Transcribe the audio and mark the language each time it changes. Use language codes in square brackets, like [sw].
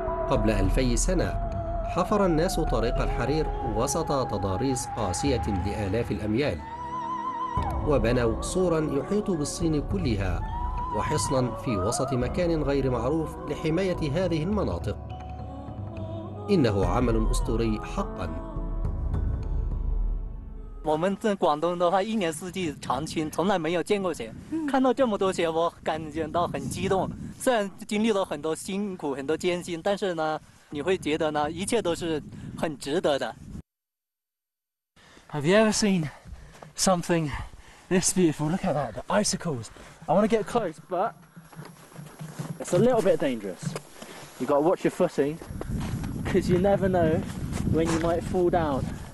[ar] قبل 2000 سنة حفر الناس طريق الحرير وسط تضاريس قاسية لآلاف الأميال، وبنوا سورا يحيط بالصين كلها وحصنا في وسط مكان غير معروف لحماية هذه المناطق. إنه عمل أسطوري حقا. [zh] 我们在广东的话，一年四季常青，从来没有见过雪。看到这么多雪，我感觉到很激动。虽然经历了很多辛苦、很多艰辛，但是呢，你会觉得呢，一切都是很值得的。 [en] Have you ever seen something this beautiful? Look at that, the icicles. I want to get close, but it's a little bit dangerous. You've got to watch your footing, because you never know when you might fall down.